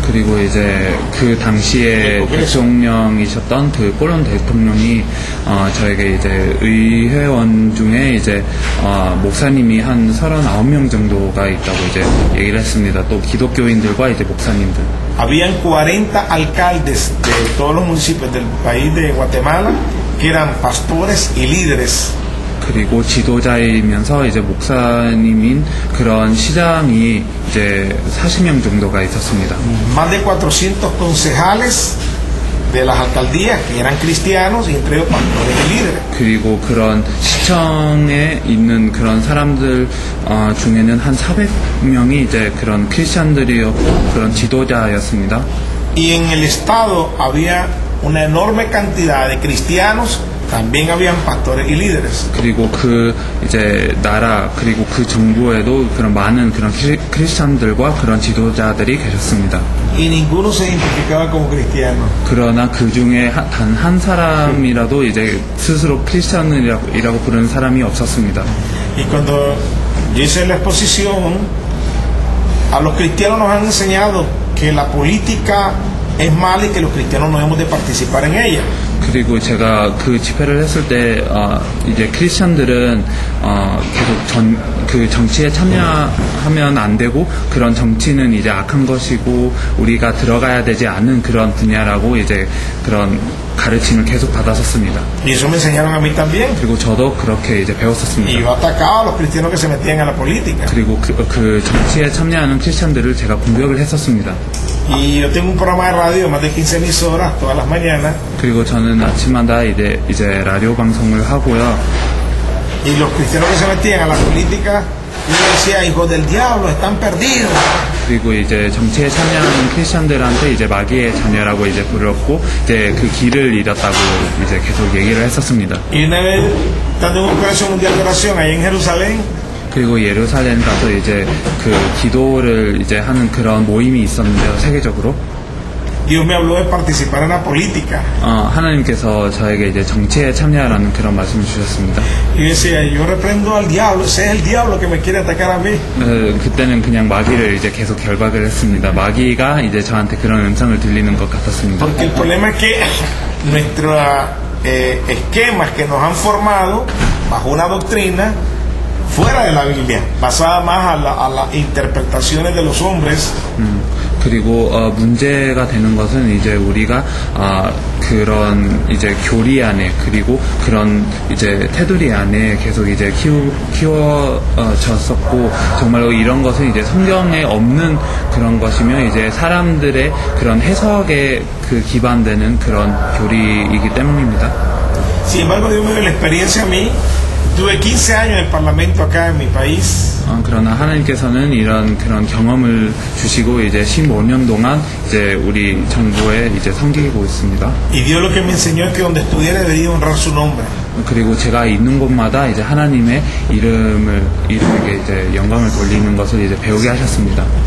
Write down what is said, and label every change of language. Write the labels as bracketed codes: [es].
[ko] 그리고 이제 그 당시에 대통령이셨던 그 꼴론 대통령이 저에게 이제 의회원 중에 이제 목사님이 한 39명 정도가 있다고 이제 얘기를 했습니다. 또 기독교인들과 이제 목사님들. [es] Habían 40 alcaldes de todos los municipios del país de Guatemala que eran pastores y líderes. [ko] 그리고 지도자이면서 이제 목사님인 그런 시장이 이제 40명 정도가 있었습니다. [es] Más de 400 concejales de las alcaldías que eran cristianos y entre ellos pastores y líderes. [ko] 그리고 그런 시청에 있는 그런 사람들 중에는 한 400명이 이제 그런 크리스찬들이었고 그런 지도자였습니다. [es] Y en el estado había una enorme cantidad de cristianos. También habían pastores y líderes. [ko] 그리고 그 이제 나라 그리고 그 정부에도 그런 많은 그런 크리스찬들과 그런 지도자들이 계셨습니다. [es] Y ninguno se identificaba como cristiano. [ko] 그러나 그 중에 단 한 사람이라도 이제 스스로 크리스찬이라고 부르는 사람이 없었습니다. [es] Y cuando yo hice la exposición, a los cristianos nos han enseñado que la política es mala y que los cristianos no hemos de participar en ella. [ko] 그리고 제가 그 집회를 했을 때 이제 크리스천들은 계속 그 정치에 참여하면 안 되고 그런 정치는 이제 악한 것이고 우리가 들어가야 되지 않은 그런 분야라고 이제 그런 가르침을 계속 받았었습니다. [es] Y eso me enseñaron a mí también. [ko] 그리고 저도 그렇게 이제 [es] Y [ko] 배웠었습니다. [es] yo atacaba a los cristianos que se metían en la política. [ko] 그리고 그 정치에 참여하는 크리스천들을 제가 공격을 했었습니다. [es] Y yo tengo un programa de radio de más de 15 emisoras todas las mañanas. [ko] 그리고 저는 아침마다 이제 라디오 방송을 하고요. [es] Y los cristianos que se metían a la política, yo decía, hijos del diablo, están perdidos. [ko] 그리고 이제 정치에 참여하는 크리스천들한테 이제 마귀의 자녀라고 이제 불렀고 이제 그 길을 잃었다고 이제 계속 얘기를 했었습니다. [es] Y una vez, estando en un congreso mundial de oración ahí en Jerusalén, [ko] 그리고 예루살렘 가서 이제 그 기도를 이제 하는 그런 모임이 있었는데요, 세계적으로. [es] Dios me habló de participar en la política. [ko] 하나님께서 저에게 이제 정치에 참여하라는 그런 말씀을 주셨습니다. [es] Y decía, yo reprendo al diablo, ese es el diablo que me quiere atacar a mí. [ko] 그때는 그냥 마귀를 이제 계속 결박을 했습니다. 마귀가 이제 저한테 그런 음성을 들리는 것 같았습니다. [es] Porque el problema es que nuestros esquemas que nos han formado bajo una doctrina fuera de la Biblia, basada más a las interpretaciones de los hombres. [ko] 그리고 문제가 되는 것은 이제 우리가 그런 이제 교리 안에 그리고 그런 이제 테두리 안에 계속 이제 키워졌었고 정말로 이런 것은 이제 성경에 없는 그런 것이며 이제 사람들의 그런 해석에 그 기반되는 그런 교리이기 때문입니다. [es] Sin embargo, Dios me dio la experiencia a mí. Tuve 15 años en el parlamento acá en mi país. [ko] 그러나 하나님께서는 이런 그런 경험을 주시고 이제 15년 동안 이제 우리 정부에 이제 섬기고 있습니다. [es] Y Dios lo que me enseñó es que donde estuviera debería honrar su nombre. [ko] 그리고 제가 있는 곳마다 이제 하나님의 이름에게 이제 영광을 돌리는 것을 이제 배우게 하셨습니다.